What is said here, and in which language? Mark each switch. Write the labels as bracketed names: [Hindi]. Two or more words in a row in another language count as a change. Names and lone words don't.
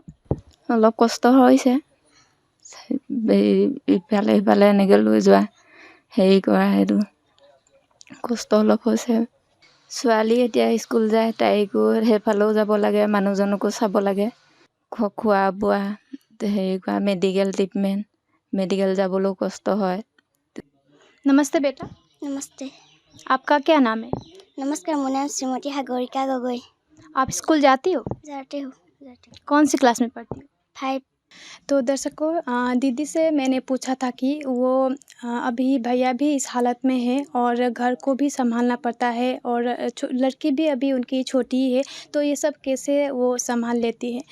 [Assamese] অলপ কষ্ট হৈছে, ইফালে সিফালে এনেকৈ লৈ যোৱা হেৰি কৰা, সেইটো কষ্ট অলপ হৈছে। ছোৱালী এতিয়া স্কুল যায়, তাইকো সেইফালেও যাব লাগে, মানুহজনকো চাব লাগে, খোৱা বোৱা হেৰি কৰা, [English] medical treatment, [Assamese] মেডিকেল যাবলৈ কষ্ট হয়। [Hindi] नमस्ते बेटा। नमस्ते। आपका क्या नाम है? नमस्कार, मेरा नाम श्रीमती सागरिका गगोई। आप स्कूल जाती हो? जाती हूँ। कौन सी क्लास में पढ़ती हो? 5। तो दर्शकों, दीदी से मैंने पूछा था कि वो अभी भैया भी इस हालत में है और घर को भी संभालना पड़ता है, और लड़की भी अभी उनकी छोटी है, तो ये सब कैसे वो संभाल लेती है।